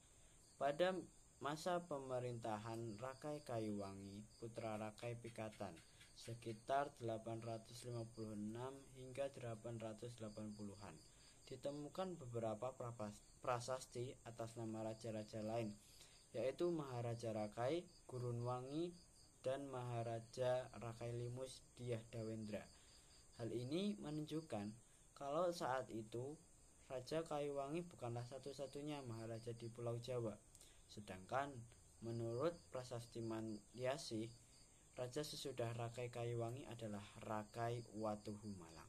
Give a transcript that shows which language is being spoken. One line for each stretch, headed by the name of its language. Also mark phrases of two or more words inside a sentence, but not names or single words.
Indonesian: Pada masa pemerintahan Rakai Kayuwangi, putra Rakai Pikatan, sekitar 856 hingga 880-an, ditemukan beberapa prasasti atas nama raja-raja lain, yaitu Maharaja Rakai, Gurunwangi, dan Maharaja Rakai Limus Dyah Dawendra. Hal ini menunjukkan kalau saat itu Raja Kayuwangi bukanlah satu-satunya maharaja di Pulau Jawa. Sedangkan menurut prasasti Mandyasih, raja sesudah Rakai Kayuwangi adalah Rakai Watuhumalang.